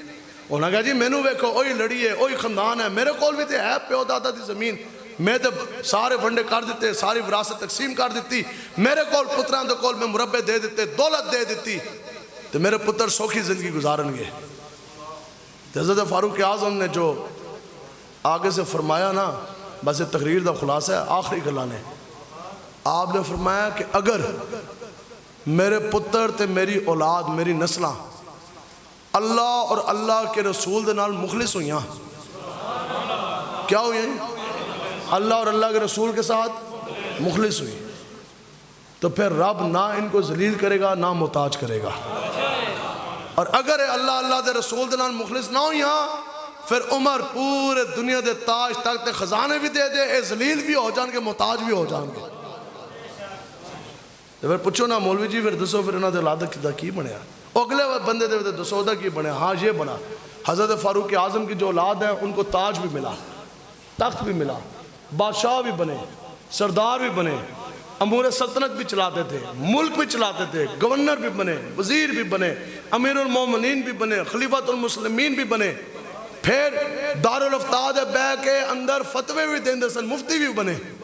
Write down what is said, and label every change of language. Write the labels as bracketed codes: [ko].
[pa] انہوں نے کہا جی مینوں ویکھو, اوہی لڑی ہے, اوہی خاندان ہے, میرے کول بھی تے ہے پیو دادا دی زمین, میں تے سارے ونڈے کر دیتے, ساری وراثت تقسیم کر دیتی, میرے کول پتراں دے کول میں مربے دے دیتے, دولت دے دیتی, تو میرے پتر سوکھی زندگی گزارن گے. حضرت فاروق اعظم نے جو آگے سے فرمایا نا, بس یہ تقریر دا خلاصہ ہے, آخری گلاں نے آپ نے فرمایا کہ اگر میرے پتر تے میری اولاد میری نسلاں [ur] اللہ اور اللہ کے رسول دے نال مخلص ہوئیاں, کیا ہوئی ہیں, اللہ اور اللہ کے رسول کے ساتھ مخلص ہوئی, تو پھر رب نہ ان کو ذلیل کرے گا نہ محتاج کرے گا. [pa] اور اگر اللہ اللہ دے رسول دے نال مخلص نہ ہوئیاں, پھر عمر پورے دنیا دے تاج تخت تے خزانے بھی دے دے, اے ذلیل بھی ہو جان کے محتاج بھی ہو جان گے. تو پھر پوچھو نا مولوی جی پھر دسو پھر انہاں دے اولاد دا کی بنیا, اگلے بندے دے دسو دا کی بنیا. [ur] ہاں یہ بنا, حضرت فاروق اعظم کی جو اولاد ہیں ان کو تاج بھی ملا, تخت بھی ملا, بادشاہ بھی بنے, سردار بھی بنے, امور سلطنت بھی چلاتے تھے, ملک بھی چلاتے تھے, گورنر بھی بنے, وزیر بھی بنے, امیر المومنین بھی بنے, خلیفۃ المسلمین بھی بنے, پھر دارالافتاد بیع کے اندر فتوے بھی [pa] دیندے سن, [ur] مفتی بھی بنے.